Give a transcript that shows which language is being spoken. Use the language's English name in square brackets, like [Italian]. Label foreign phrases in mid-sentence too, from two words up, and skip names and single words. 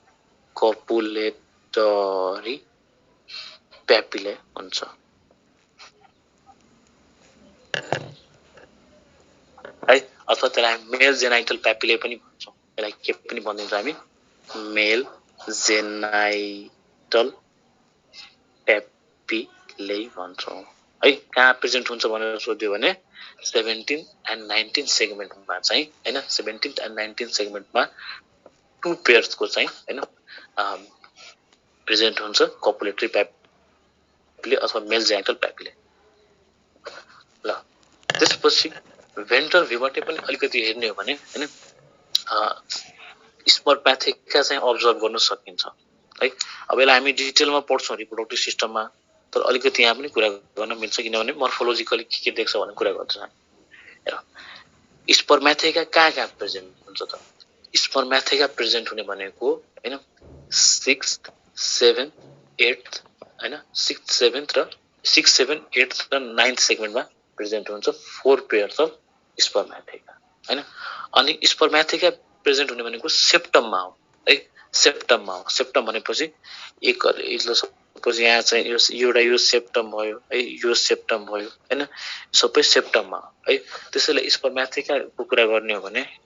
[English] copulatory papillae [Nepali] हुन्छ है अथवा त्यसलाई [English] male genital papillae [Nepali] पनि भन्छौं यसलाई के पनि भनिन्छ हामी [English] male genital [Nepali] प्यापिले भन्छौं है कहाँ प्रेजेन्ट हुन्छ भनेर सोध्यो भने 17th and 19th सेगमेन्टमा चाहिँ हैन 17th and 19th सेगमेन्टमा [English] two pairs [Nepali] को चाहिँ हैन प्रेजेन्ट हुन्छ [English] copulatory papillae [Nepali] अथवा [English] male genital papillae [Nepali] ल त्यसपछि [English] ventral view [Nepali] पनि अलिकति हेर्ने हो भने हैन स्पर्मेथेका चाहिँ अब्जर्भ गर्न सकिन्छ है अब यसलाई हामी डिटेलमा पढ्छौं [English] reproductive system [Nepali] तर अलिकति यहाँ पनि कुरा गर्न मिल्छ किनभने मोर्फोलोजिकली के देख्छ भन्ने कुरा गर्छ हेर स्पर्मेथेका कहाँ प्रेजेन्ट हुन्छ त स्पर्मेथेका प्रेजेन्ट हुने भनेको हैन 6th 7th 8th हैन 6th 7th र 6th 7th 8th र 9th सेगमेन्टमा प्रेजेन्ट हुन्छ 4 [English] pairs of spermatheca [Nepali] हैन अनि स्पर्मेथेका प्रेजेन्ट हुने भनेको सेप्टममा हो है सेप्टम भनेपछि एक सपोज यहाँ चाहिँ यो सेप्टम भयो है यो सेप्टम भयो हैन सबै सेप्टममा है त्यसैले स्पर्मेथेकाको कुरा गर्ने हो भने